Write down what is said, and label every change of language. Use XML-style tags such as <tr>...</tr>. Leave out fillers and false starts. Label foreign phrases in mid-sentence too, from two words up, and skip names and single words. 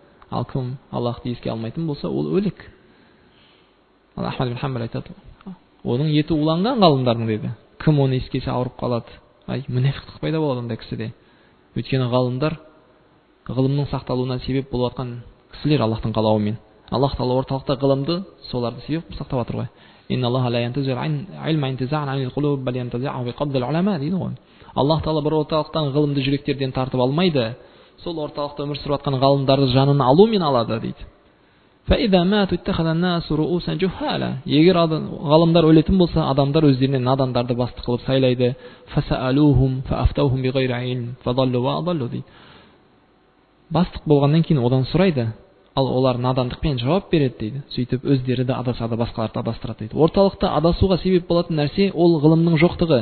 <kk>Ал кім Аллахты еске алмайтын болса, ол өлік. Ал Ахмад бин Хамбал айтады, оның еті уланған ғалымдардың деді. Кім оны ескесе ауырып қалады. Мұнафиқтық пайда болады ондай кісіде. Өйткені ғалымдар ғылымның сақталуына себеп болып жатқан кісілер Аллахтың қалауымен. Аллах Тағала орталықта ғылымды соларды себеп сақтап жатыр ғой.</kk> <ar>إن الله لا ينتزع العلم انتزاعا عن القلوب بل ينتزعه بقبض العلماء</ar> <kk>дейді ғой. Аллах Тағала бір орталықтан ғылымды жүректерден тартып алмайды. Сол орталықта өмір сүріп жатқан ғалымдарды жанын алумен алады дейді.</kk> <ar>فإذا ماتوا اتخذ الناس رؤوسا جهالا.</ar> <kk>Егер ғалымдар өлетін болса, адамдар өздеріне надандарды бастық қылып сайлайды.</kk> <ar>فسألوهم فأفتوهم بغير علم فضلوا وأضلوا дейді.</ar> <kk>Бастық болғаннан кейін одан сұрайды, ал олар надандықпен жауап береді дейді. Сөйтіп өздері де адасады, басқаларды адастырады дейді. Орталықта адасуға себеп болатын нәрсе ол ғылымның жоқтығы.</kk>